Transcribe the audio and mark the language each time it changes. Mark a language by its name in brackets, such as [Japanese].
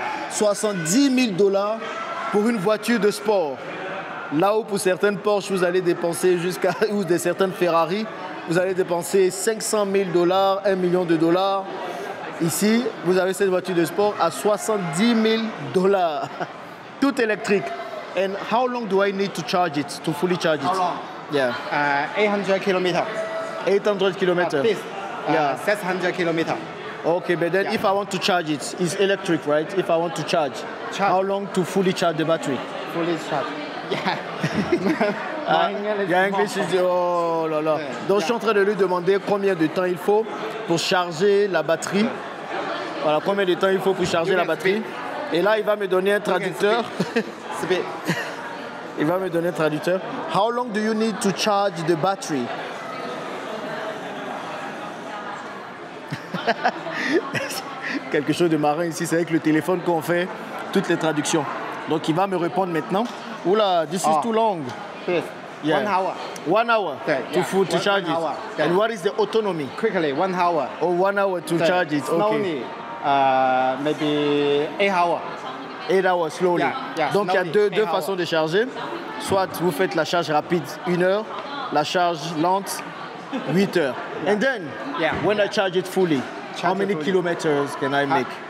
[French] 70 000 dollars pour une voiture de sport. Là où pour certaines Porsche, vous allez dépenser ou de certaines Ferrari, vous allez dépenser 500 000 dollars, 1 million de dollars. Ici, vous avez cette voiture de sport à 70 000 dollars. Tout électrique. [English] And how long do I need to charge it, to fully charge it? How long? Yeah. 800 kilometers. 800 kilometers. This, Yeah. 600 kilometers. Okay, but then if I want to charge it, it's electric, right? If I want to charge, how long to fully charge the battery? Fully charged. Yeah. Yeah, English is... [French] Oh là là. Donc je suis en train de lui demander combien de temps il faut pour charger la batterie. Voilà, combien de temps il faut pour charger la batterie. Et là, il va me donner un traducteur. Il va me donner un traducteur. [English] How long do you need to charge the battery? [French] Quelque chose de marrant ici, c'est avec le téléphone qu'on fait toutes les traductions. Donc il va me répondre maintenant. [English] Oula, this is too long. This. Yeah. 1 hour. 1 hour to charge it. Hour. And what is the autonomy? Quickly, 1 hour. Oh, 1 hour to charge it. Okay. Slowly, maybe 8 hours. 8 hours slowly. Yeah, [French] Donc il y a [English] slowly, 8 [French] façons de charger. Soit vous faites la charge rapide 1 heure, la charge lente 8 heures. [English] And then, when I charge it fully, how many kilometers can I make?